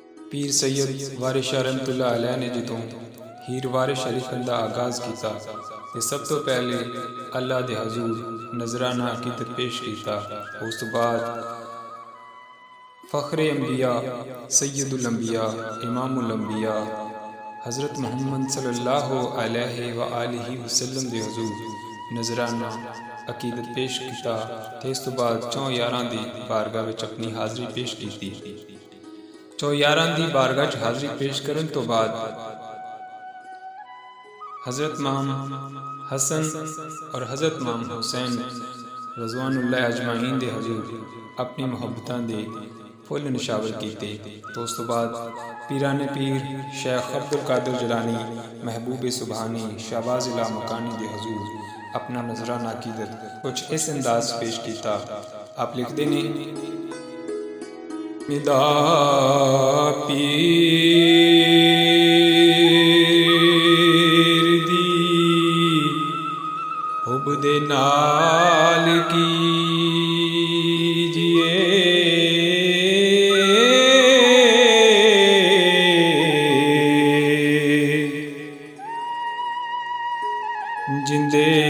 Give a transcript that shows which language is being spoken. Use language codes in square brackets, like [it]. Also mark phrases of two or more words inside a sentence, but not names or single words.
[pa] پیر سید وارث شاہ رحمۃ اللہ علیہ نے جدوں ہیر وارث شریفن کا آغاز کیا تو سب توں پہلے اللہ کے حضور نذرانہ عقیدت پیش کیا. اس توں بعد فخر انبیاء سید الانبیاء امام الانبیاء حضرت محمد [ar] صلی اللہ علیہ وآلہ وسلم [pa] دے حضور نذرانہ عقیدت پیش کیا. اس توں بعد 4 یاراں دی بارگاہ وچ اپنی حاضری پیش کی. 4 یاراں دی بارگاہ چ حاضری پیش کرن توں بعد حضرت امام حسن اور حضرت امام حسین [ar] رضوان اللہ اجمعین [pa] دے حضور اپنی محبتاں دے پھل نچھاور کیتے. تو اس توں بعد پیران پیر شیخ عبدالقادر جیلانی محبوب سبحانی شہباز لامکانی دے حضور اپنا نذرانہ عقیدت کجھ اس انداز پیش کیا. آپ لکھتے نے میدا پیر دی حب دے نال کیجیے جندے